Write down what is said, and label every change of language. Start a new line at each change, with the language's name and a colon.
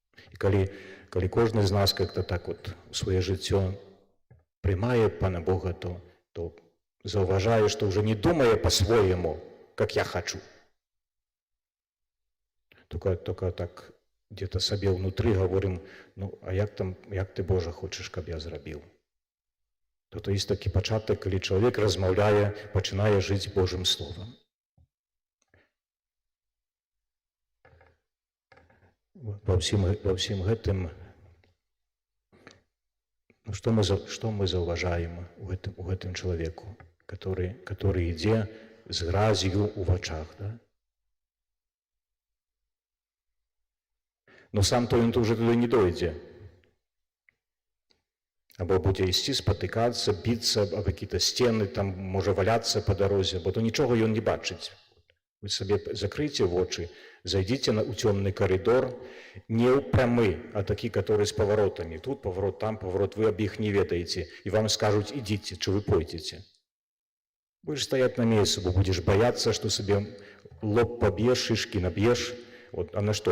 Russian: И коли кожны з нас как-то так вот у свое жыццё прымае пана Бога, то заўважае, что уже не думая по-своему, как я хочу. Только так где-то себе внутри говорим,
Belarusian: а як ты, Боже, хочешь, каб я зрабіў? То есть такі пачатак, калі чалавек размаўляе, пачынае жыць Божым словам.
Russian: Во всем гэтым, что мы заўважаем у гэтым человеку, который ідзе з гразью у вачах, да?
Belarusian: Но сам то ён уже туды не дойдзе. Або будзе ісці, спатыкацца, біцца об какие-то стены, там можа валяцца по дорозе, бо то нічога ён не бачыць. Вы сабе закрыйце вочы,
Russian: Зайдите у темный коридор, не у прямый, а такие, которые с поворотами. Тут поворот, там поворот, вы об их не ведаете. И вам скажут, идите, что вы пойдете. Будешь стоять на месте, будешь бояться, что себе лоб побьешь, шишки набьешь. Вот, а на что?